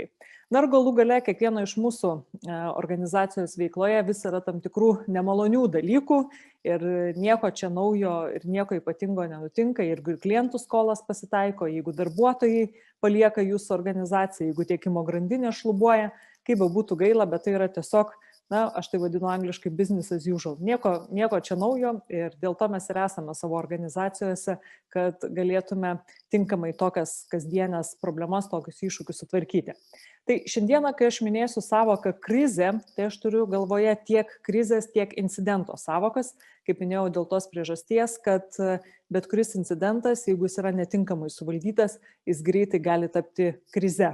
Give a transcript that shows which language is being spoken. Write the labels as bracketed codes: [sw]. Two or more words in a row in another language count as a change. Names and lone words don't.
[lt] Na ir galų gale kiekvieno iš mūsų organizacijos veikloje vis yra tam tikrų nemalonių dalykų ir nieko čia naujo ir nieko ypatingo nenutinka, jeigu ir klientų skolas pasitaiko, jeigu darbuotojai palieka jūsų organizaciją, jeigu tiekimo grandinė šlubuoja, kaip būtų gaila, bet tai yra tiesiog, na, aš tai vadinu angliškai [en] business as usual. [lt] Nieko čia naujo ir dėl to mes ir esame savo organizacijose, kad galėtume tinkamai tokias kasdienės problemas, tokius iššūkius sutvarkyti. Tai šiandieną, kai aš minėsiu savoką krizė, tai aš turiu galvoje tiek krizės, tiek incidento savokas, kaip minėjau, dėl tos priežasties, kad bet kuris incidentas, jeigu jis yra netinkamai suvaldytas, jis greitai gali tapti krize.